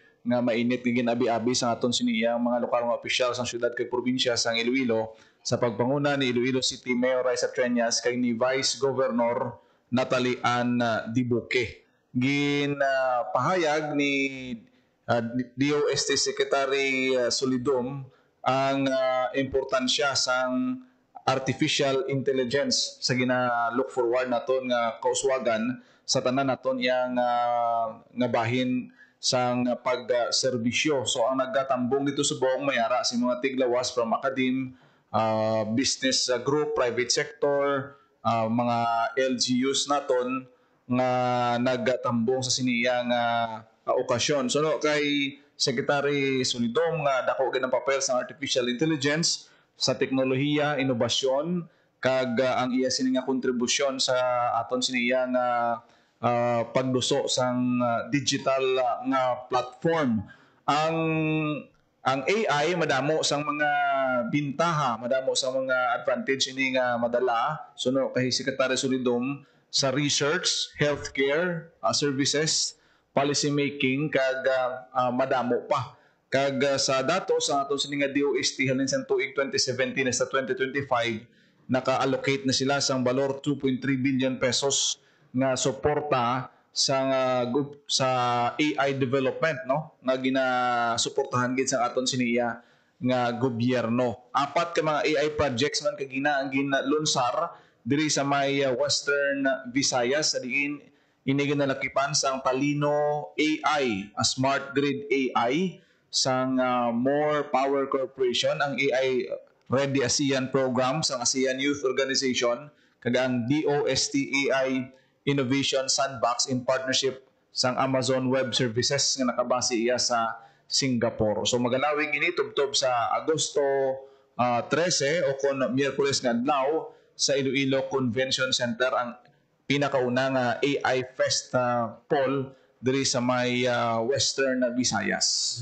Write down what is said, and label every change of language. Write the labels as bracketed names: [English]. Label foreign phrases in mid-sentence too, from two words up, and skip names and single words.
[Hiligaynon] nga mainit nga ginabi-abi sa aton siniyang mga lokal nga opisyal sa syudad kay probinsya sa Iloilo sa pagpanguna ni Iloilo City Mayor Raisa Treñas kay ni Vice Governor Natalie Ann Dibuque. Pahayag ni DOST Secretary Solidom ang importansya sang [English] artificial intelligence [Hiligaynon] sa gina- [English] look forward [Hiligaynon] naton nga kauswagan sa tanan naton yang nga bahin sang pagserbisyo. So ang naggatambong dito sa buong mayara si mga tiglawas [English] from academe, business group, private sector, [Hiligaynon] mga LGUs naton nga naggatambong sa siniyang okasyon. So no, kay Secretary Solidom nga dako gid ang papel sa [English] artificial intelligence [Hiligaynon] sa teknolohiya, inobasyon kag ang iya sini nga kontribusyon sa aton siniyang pagduso sang digital nga platform. Ang AI madamo sang mga bintaha, madamo sang mga advantage ini nga madala. So no, kay Secretary Solidom sa [English] research, healthcare, services, policy making [Hiligaynon] kag madamo pa. Kag sa dato sa aton sini nga DOST halin sa tuig 2017 sa 2025 naka-allocate na sila sang balor 2.3 billion pesos nga suporta sa [English] AI development, [Hiligaynon] no, nga ginasuportahan gid sa aton siniya nga gobyerno. 4 ka mga [English] AI projects [Hiligaynon] man kag ginlunsar diri sa may Western Visayas sa diin ini ginalakipan sang Talino AI, [English] a smart grid AI [Hiligaynon] sang More Power Corporation, ang AI Ready ASEAN program sang ASEAN Youth Organization kag ang DOST AI Innovation Sandbox [English] in partnership [Hiligaynon] sang Amazon Web Services nga nakabase iya sa Singapore. So magalawig ini tubtob sa Agosto 13 o kon Miyerkules nga adlaw sa Iloilo Convention Center ang pinakauna nga AI Fest Paul diri sa may Western Visayas.